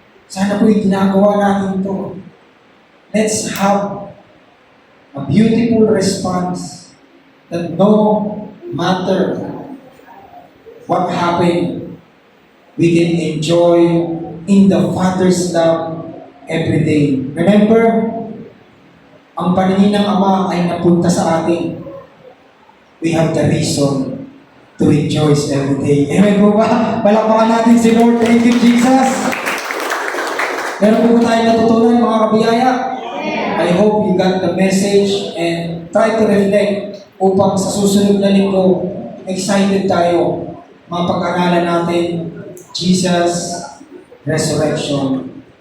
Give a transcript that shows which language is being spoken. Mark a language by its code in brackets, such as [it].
[tl] Sana po yung ginagawa natin ito. [en] Let's have a beautiful response that no matter what happened, we can enjoy in the Father's love every day. [tl] Remember, ang paningin ng Ama ay napunta sa atin. [en] We have the reason to rejoice every day. [tl] Amen po ba? Palakpakan natin si Lord. [en] Thank you, Jesus. [tl] Meron po tayo natutunan, mga kabiyaya. [en] I hope you got the message and try to reflect [tl] upang sa susunod na linggo, excited tayo mapag-aralan natin [en] Jesus' resurrection.